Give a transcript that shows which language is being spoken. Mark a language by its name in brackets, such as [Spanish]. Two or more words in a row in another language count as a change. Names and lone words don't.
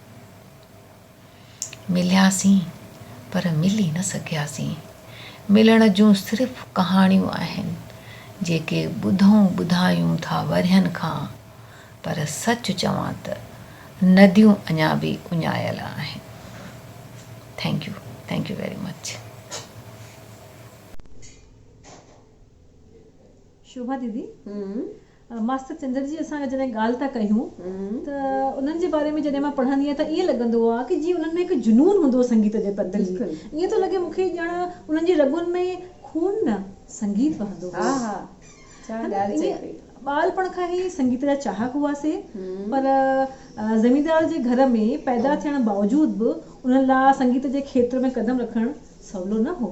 [Sindhi] मिलियासीं पर मिली न सघियासीं। मिलण जूं सिर्फ़ु कहाणियूं आहिनि जेके ॿुधायूं था वरियनि खां, पर सच चवां त नदियूं अञा बि उञायल आहिनि। [English] Thank you very much. [Sindhi] शोभा दीदी, मास्टर चंद्र जी असां जॾहिं ॻाल्हि था कयूं त उन्हनि जे बारे में जॾहिं मां पढ़ंदी आहियां त ईअं लॻंदो आहे कि जीअं उन्हनि में हिकु जुनून हूंदो संगीत जे प्रति। ईअं थो लॻे मूंखे ॼण उन्हनि जी रॻुनि में खून न संगीत वहंदो हो। ॿालपण खां ई संगीत जा चाहक हुआसीं, पर ज़मींदार जे घर में पैदा थियण बावजूद बि उन्हनि लाइ संगीत जे खेत्र में कदम रखणु सवलो न हो।